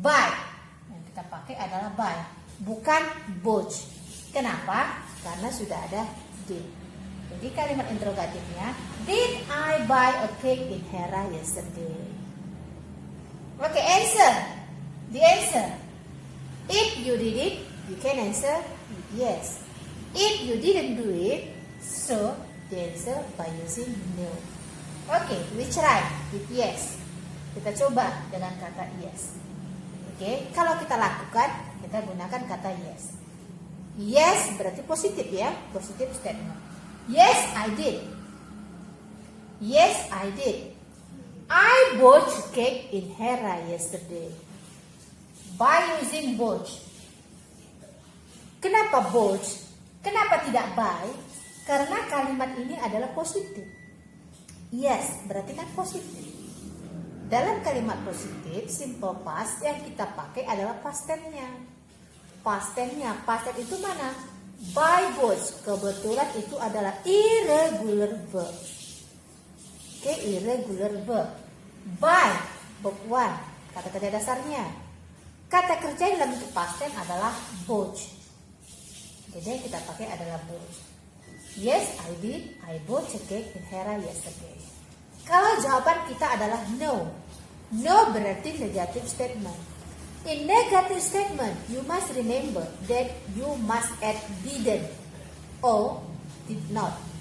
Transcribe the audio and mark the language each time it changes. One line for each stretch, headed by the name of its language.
Indonesian: By, yang kita pakai adalah by, bukan both. Kenapa? Karena sudah ada did. Jadi kalimat interrogatifnya,
English: did I buy a cake in Hera yesterday? Oke, answer. The answer. If you did it, you can answer yes. If you didn't do it, so the answer by using no. Oke, we try with yes.
Indonesian: Kita coba dengan kata yes. Oke, kalau kita lakukan, kita gunakan kata yes. Yes berarti positif ya, positif statement.
English: Yes, I did. Yes, I did. I bought cake in Hera yesterday. By using bought.
Indonesian: Kenapa bought? Kenapa tidak by? Karena kalimat ini adalah positif. Yes, berarti kan positif. Dalam kalimat positif, simple past yang kita pakai adalah past tense-nya. Past tense-nya, past tense itu mana? By bought. Kebetulan itu adalah irregular verb. Oke, irregular verb. By, verb 1, kata kerja dasarnya. Kata kerja dalam bentuk past tense adalah bought. Jadi yang kita pakai adalah bought.
English: Yes, I did. I bought a cake in Hera yesterday.
Indonesian: Kalau jawaban kita adalah no. No berarti negative statement.
English: In negative statement, you must remember that you must add didn't or did not.